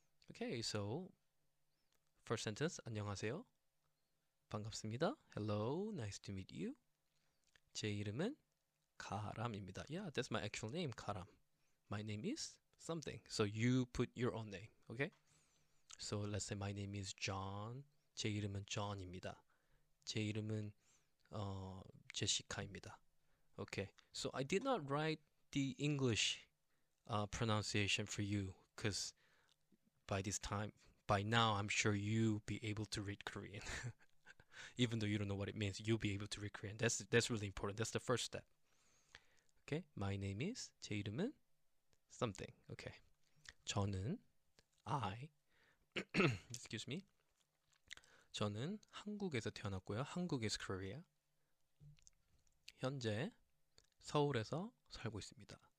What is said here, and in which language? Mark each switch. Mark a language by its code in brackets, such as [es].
[en] Okay, so first sentence, [ko] 안녕하세요. 반갑습니다. [en] Hello, nice to meet you. [ko] 제 이름은 가람입니다. [en] Yeah, that's my actual name, 가람. My name is something. So you put your own name, okay? So let's say my name is John. [ko] 제 이름은 John입니다. 제 이름은 제시카입니다. [en] Okay, so I did not write the English pronunciation for you because by now, I'm sure you'll be able to read Korean. Even though you don't know what it means, you'll be able to read Korean. That's really important. That's the first step. Okay, my name is, [ko] 제 이름은 [en] something. Okay, 저는 excuse me. [ko] 저는 한국에서 태어났고요. [en] 한국 is Korea. [ko] 현재 서울에서 살고 있습니다.